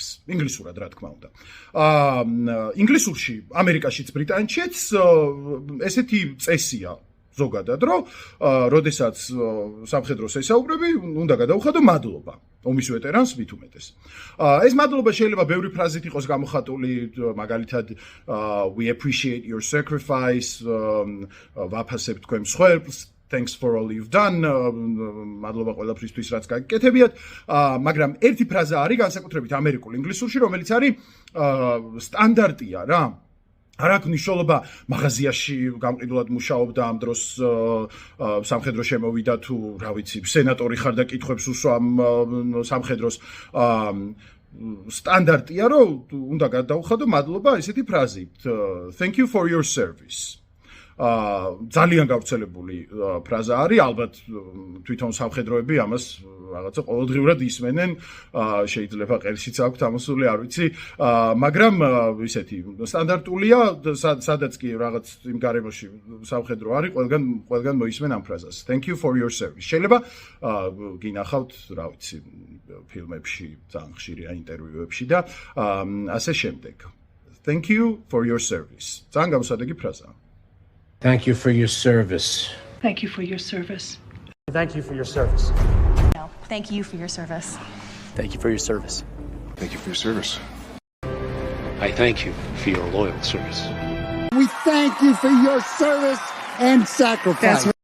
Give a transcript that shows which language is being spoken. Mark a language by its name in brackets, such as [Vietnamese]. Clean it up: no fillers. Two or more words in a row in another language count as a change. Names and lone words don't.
[Georgian] ინგლისურად რა თქმა უნდა. ინგლისურში, ამერიკაშიც, ბრიტანეთშიც ესეთი წესია ზოგადად, რომ როდესაც სამხედროს ესაუბრები, უნდა გადაუხადო მადლობა. ომის ვეტერანს მით უმეტეს. ეს მადლობა შეიძლება ბევრი ფრაზით იყოს გამოხატული, მაგალითად [English] we appreciate your sacrifice, [Georgian] ვაფასებთ თქვენ მსხვერპლს, [English] thanks for all you've done, [Georgian] მადლობა ყველაფრისთვის რაც გაგიკეთებიათ, მაგრამ ერთი ფრაზა არის განსაკუთრებით ამერიკულ ინგლისურში, რომელიც არის სტანდარტია რა. არ აქვს მნიშვნელობა მაღაზიაში გამყიდულად მუშაობდა ამ დროს სამხედრო შემოვიდა თუ რა ვიცი სენატორი ხარ და კითხვებს უსვამ სამხედროს სტანდარტია რომ უნდა გადაუხადო მადლობა ესეთი ფრაზით [English] thank you for your service [Georgian] ძალიან გავრცელებული ფრაზა არის ალბათ თვითონ სამხედროები ამას რაღაცა ყოველდღიურად ისმენენ შეიძლება ყელშიც აქვთ ამოსული არ ვიცი მაგრამ ისეთი სტანდარტულია სადაც კი რაღაც იმ გარემოში სამხედრო არის ყველგან მოისმენ ამ ფრაზას [English] thank you for your service [Georgian] შეიძლება გინახავთ რა ვიცი ფილმებში ძალიან ხშირია ინტერვიუებში და ასე შემდეგ [English] thank you for your service [Georgian] ძალიან გამოსადეგი ფრაზაა [English] Thank you for your service. Thank you for your service. Thank you for your service. No, thank you for your service. Thank you for your service. Thank you for your service. I thank you for your loyal service. We thank you for your service and sacrifice.